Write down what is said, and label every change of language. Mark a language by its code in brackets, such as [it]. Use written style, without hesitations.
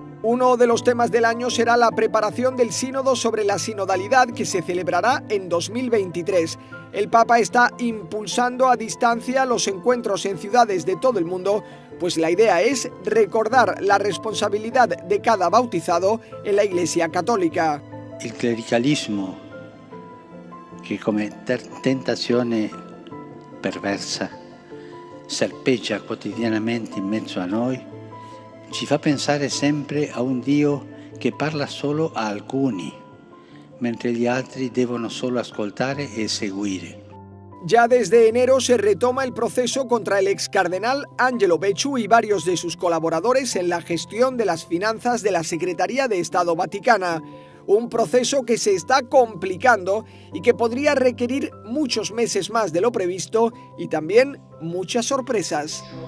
[es] Uno de los temas del año será la preparación del sínodo sobre la sinodalidad que se celebrará en 2023. El Papa está impulsando a distancia los encuentros en ciudades de todo el mundo, pues la idea es recordar la responsabilidad de cada bautizado en la Iglesia Católica. [it] Il clericalismo, che come tentazione perversa serpeggia quotidianamente in mezzo a noi, ci fa pensare sempre a un Dio che parla solo a alcuni, mentre gli altri devono solo ascoltare e seguire. [es] Ya desde enero se retoma el proceso contra el ex cardenal Angelo Becciu y varios de sus colaboradores en la gestión de las finanzas de la Secretaría de Estado Vaticana. Un proceso que se está complicando y que podría requerir muchos meses más de lo previsto y también muchas sorpresas.